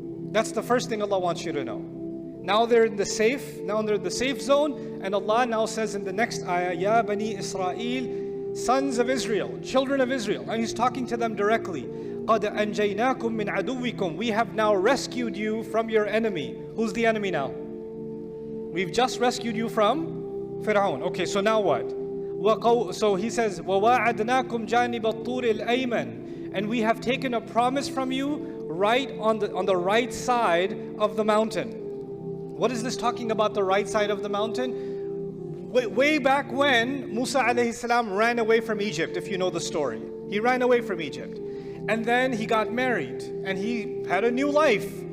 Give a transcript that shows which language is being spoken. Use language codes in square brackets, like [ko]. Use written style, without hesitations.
[en] That's the first thing Allah wants you to know. Now they're in the safe zone, and Allah now says in the next ayah, Ya Bani Isra'il, sons of Israel, children of Israel, and He's talking to them directly. [ar] قَدْ أَنْجَيْنَاكُمْ مِنْ عَدُوِّكُمْ. [en] We have now rescued you from your enemy. Who's the enemy now? We've just rescued you from Fir'aun. Okay, so now what? So He says, [ar] وَوَاعَدْنَاكُمْ جَانِبَ الطُّورِ الْأَيْمَنِ. [en] And we have taken a promise from you right on the right side of the mountain. What is this talking about, the right side of the mountain? Way back when Musa alayhi salam ran away from Egypt, if you know the story. He ran away from Egypt. And then he got married and he had a new life.